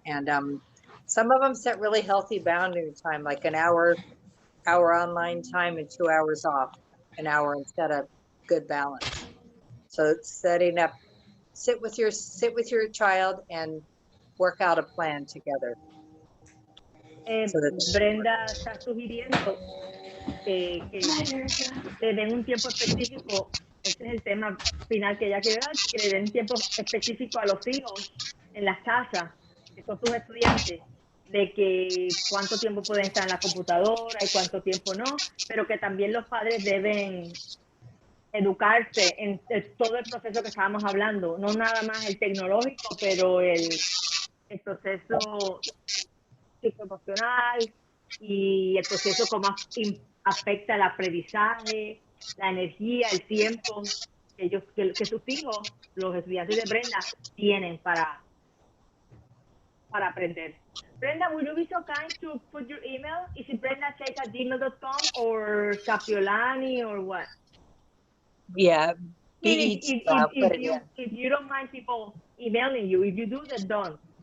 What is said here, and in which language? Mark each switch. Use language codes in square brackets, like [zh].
[en] And some of them set really healthy boundary time, like an hour online time and 2 hours off, an hour instead of good balance. So setting up, sit with your child and work out a plan together. [es] Brenda está sugiriendo que le den un tiempo específico. Ese es el tema final que ella quiere dar, que le den un tiempo específico a los hijos en las casas, que son sus estudiantes, de que cuánto tiempo pueden estar en la computadora y cuánto tiempo no, pero que también los padres deben educarse en todo el proceso que estábamos hablando, no nada más el tecnológico, pero el proceso psicoemocional y el proceso cómo afecta el aprendizaje, la energía, el tiempo que sus hijos, los estudiantes de Brenda, tienen para aprender. [en] Brenda, will you be so kind to put your email? Is it brendacheck@gmail.com or Capiolani or what? Yeah, If you don't mind people emailing you, if you do, then don't.